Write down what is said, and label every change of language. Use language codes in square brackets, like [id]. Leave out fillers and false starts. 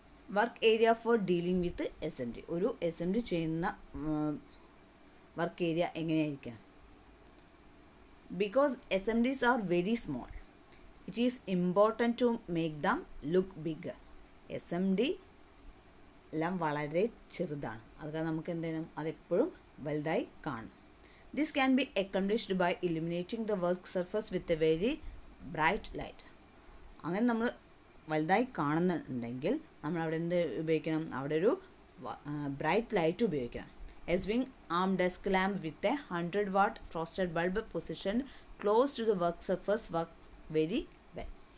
[en] Work area for dealing with SMD. [ml] ഒരു SMD ചെയ്യുന്ന work area എങ്ങനെയായിരിക്കണം? [en] Because SMDs are very small, it is important to make them look bigger. [ml] SMD എല്ലാം വളരെ ചെറുതാണ്. അത് നമുക്ക് എന്ത് ചെയ്യണം? അതെപ്പോഴും വലുതായി കാണും. [en] This can be accomplished by illuminating the work surface with a very bright light. [ml] അങ്ങനെ നമ്മൾ വലുതായി കാണുന്നുണ്ടെങ്കിൽ നമ്മൾ അവിടെ എന്ത് ഉപയോഗിക്കണം? അവിടെ ഒരു ബ്രൈറ്റ് ലൈറ്റ് ഉപയോഗിക്കണം. [en] A swing arm desk lamp with a 100 watt frosted bulb positioned close to the work surface works very well.